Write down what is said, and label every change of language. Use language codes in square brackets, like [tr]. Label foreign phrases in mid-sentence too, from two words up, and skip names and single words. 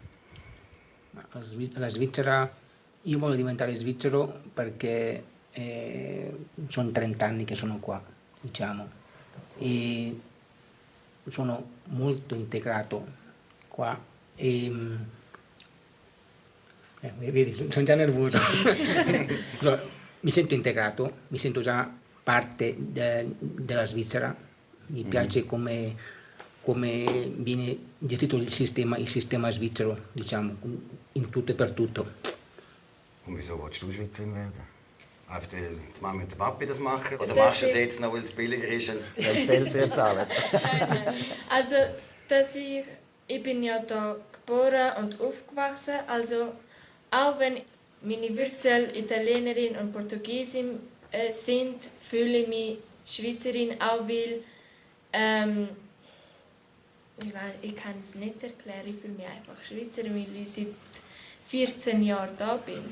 [it] La Svizzera, io voglio diventare svizzero perché sono 30 anni che sono qua, diciamo, e sono molto integrato qua e vedi, sono già nervoso. No, mi sento integrato, mi sento già parte della Svizzera, mi piace come viene gestito il sistema svizzero, diciamo, in tutto e per tutto. [de] Und wieso willst du Schweizerin werden? Einfach, weil die Mama und der Papi das machen? Oder machst du es jetzt noch, weil es billiger ist, als die Eltern zahlen? Also, ich bin ja da geboren und aufgewachsen. Also, auch wenn meine Wurzeln Italienerin und Portugiesin sind, fühle ich mich Schweizerin, auch weil ich kann es nicht erklären, ich fühle mich einfach Schweizerin, weil ich seit 14 Jahren da bin.